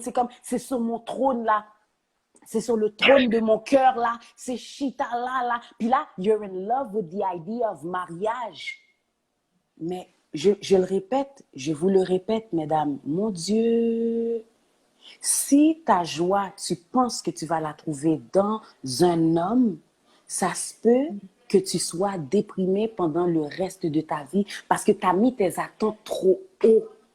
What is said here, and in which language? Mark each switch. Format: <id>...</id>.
<fr>C'est comme, c'est sur mon trône là. C'est sur le trône de mon cœur là. C'est Chita là. Puis là,</fr> <en>you're in love with the idea of mariage.</en> <fr>Mais je le répète, je vous le répète, mesdames, mon Dieu... Si ta joie, tu penses que tu vas la trouver dans un homme, ça se peut que tu sois déprimé pendant le reste de ta vie parce que tu as mis tes attentes trop haut.</fr>